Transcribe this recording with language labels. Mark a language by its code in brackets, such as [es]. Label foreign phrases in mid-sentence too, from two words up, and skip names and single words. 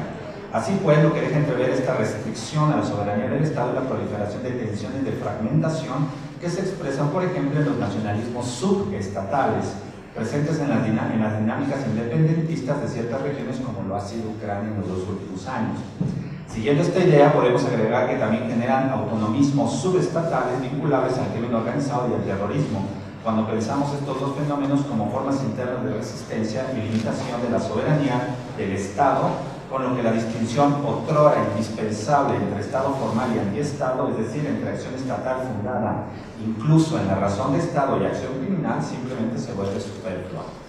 [es] Así pues, lo que deja entrever esta restricción a la soberanía del Estado y la proliferación de tensiones de fragmentación que se expresan, por ejemplo, en los nacionalismos subestatales, presentes en las dinámicas independentistas de ciertas regiones, como lo ha sido Ucrania en los 2 últimos años. Siguiendo esta idea, podemos agregar que también generan autonomismos subestatales vinculables al crimen organizado y al terrorismo, cuando pensamos estos dos fenómenos como formas internas de resistencia y limitación de la soberanía del Estado, con lo que la distinción otrora indispensable entre Estado formal y antiestado, es decir, entre acción estatal fundada incluso en la razón de Estado y acción criminal, simplemente se vuelve superflua.